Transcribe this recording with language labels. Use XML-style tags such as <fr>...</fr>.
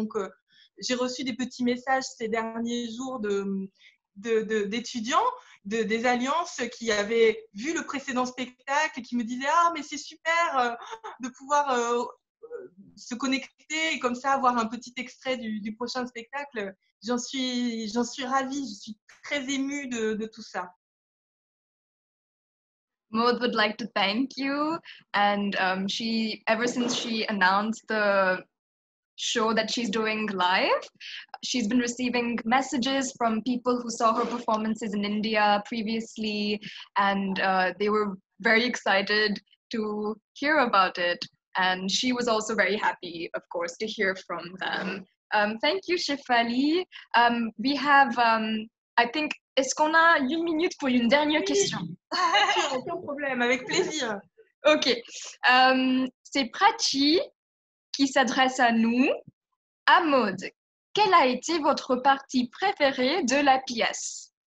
<fr>Donc, j'ai reçu des petits messages ces derniers jours d'étudiants, des alliances qui avaient vu le précédent spectacle et qui me disaient « Ah, mais c'est super de pouvoir se connecter et comme ça avoir un petit extrait du prochain spectacle. » J'en suis ravie, je suis très émue de tout ça.</fr> <en>Maud would like to thank you, and ever since she announced the show that she's doing live, she's been receiving messages from people who saw her performances in India previously, and they were very excited to hear about it. And she was also very happy, of course, to hear from them. Thank you, Shefali. We have, I think,</en> <fr>est-ce qu'on a une minute pour une dernière question? Aucun problème, avec plaisir. Ok. C'est Prachi qui s'adresse à nous. À Maud, quelle a été votre partie préférée de la pièce?</fr>